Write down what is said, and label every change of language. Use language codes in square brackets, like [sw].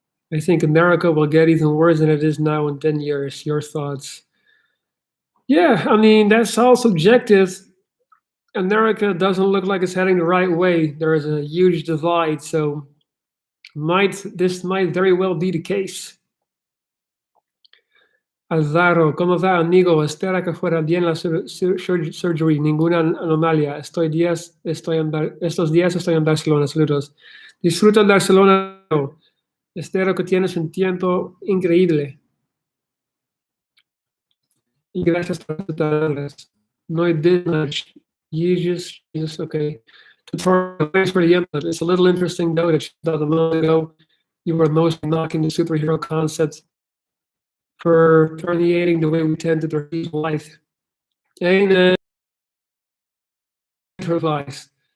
[en] I think America will get even worse than it is now in 10 years. Your thoughts? Yeah, I mean, that's all subjective. America doesn't look like it's heading the right way. There is a huge divide, so this might very well be the case. [es] Alvaro, ¿cómo va, amigo? Espera que fuera bien la surgery. Ninguna anomalia. Estos días estoy en Barcelona. Saludos. Disfruta en Barcelona. Espero que tienes un tiempo increíble. Y gracias por escucharlas. No hay business. [en] Jesus, okay. Thanks for the input. It's a little interesting, though, that about a moment ago you were mostly knocking the superhero concept for permeating the way we tend to perceive life. And advice.